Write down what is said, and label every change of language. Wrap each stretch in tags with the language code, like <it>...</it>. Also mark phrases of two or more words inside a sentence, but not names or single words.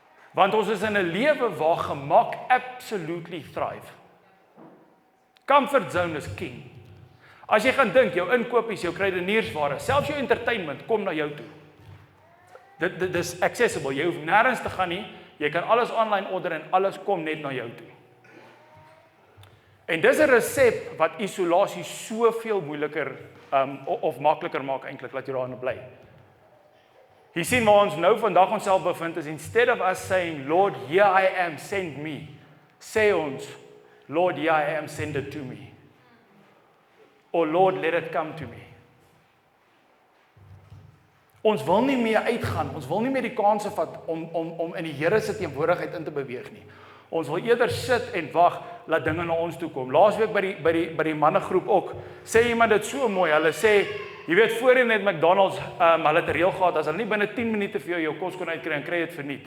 <af>Want ons is in 'n lewe waar gemak</af> <en>absolutely thrive. Comfort zone is king.</en> <af>As jy gaan dink, jou inkopies, jou kruideniersware, selfs jou entertainment kom na jou toe. Dit is accessible, jy hoef nêrens te gaan nie, jy kan alles</af> <en>online order</en> <af>en alles kom net na jou toe. En dis 'n resep wat isolasie soveel moeiliker of makliker maak eintlik, laat jy daarin bly. Jy sien waar ons nou vandag onsself bevind is,</af> <en>instead of us saying, Lord, here I am, send me,</en> <af>sê ons,</af> <en>Lord, here I am, send it to me. Or Lord, let it come to me.</en> <af>Ons wil nie meer uitgaan, ons wil nie meer die kanse vat om in die Here se teenwoordigheid in te beweeg nie. Ons wil eerder sit en wag, laat dinge na ons toe kom. Laasweek by die mannegroep ook, sê iemand dit so mooi, hulle sê, jy weet, voorheen het McDonald's, hulle het 'n reël gehad, as hulle nie binne 10 minute vir jou kos kon uitkry, en kry dit verniet.</af>